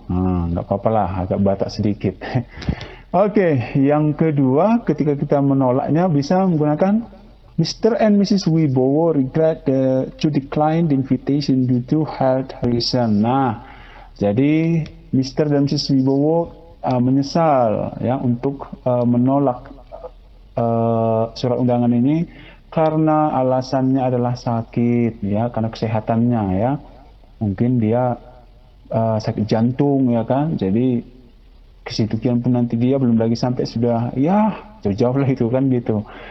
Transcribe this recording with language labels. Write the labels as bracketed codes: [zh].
[id] Nah, nggak apa-apa lah, agak batak sedikit. Oke, yang kedua, ketika kita menolaknya bisa menggunakan Mr. [en] and Mrs. Wibowo regret to decline the invitation due to health reason. [id] Nah, jadi Mr. dan Mrs. Wibowo menyesal ya untuk menolak surat undangan ini karena alasannya adalah sakit ya, karena kesehatannya ya. Mungkin dia sakit jantung ya kan, jadi kesitukian pun nanti dia belum lagi sampai sudah ya jauh-jauh lah itu kan gitu.